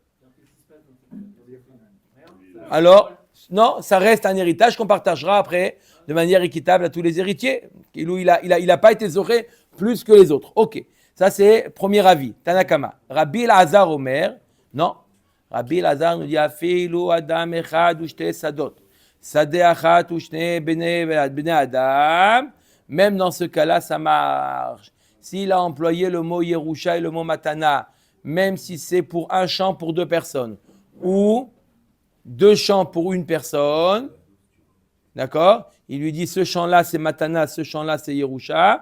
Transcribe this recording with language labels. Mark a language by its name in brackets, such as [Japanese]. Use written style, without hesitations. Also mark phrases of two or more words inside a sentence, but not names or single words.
[French] Alors, non, ça reste un héritage qu'on partagera après de manière équitable à tous les héritiers. Il a pas été zoré plus que les autres. Ok. Ça, c'est premier avis. Tanakama. Rabbi Elazar Omer. Non. Rabbi Elazar nous dit [Hebrew] אפילו אדם אחד ושתי שדות. שדה אחת ושני בני אדם. [French] Même dans ce cas-là, ça marche. S'il a employé le mot Yerusha et le mot Matana, même si c'est pour un champ pour deux personnes, ou deux champs pour une personne, d'accord? Il lui dit ce champ-là c'est Matana, ce champ-là c'est Yerusha.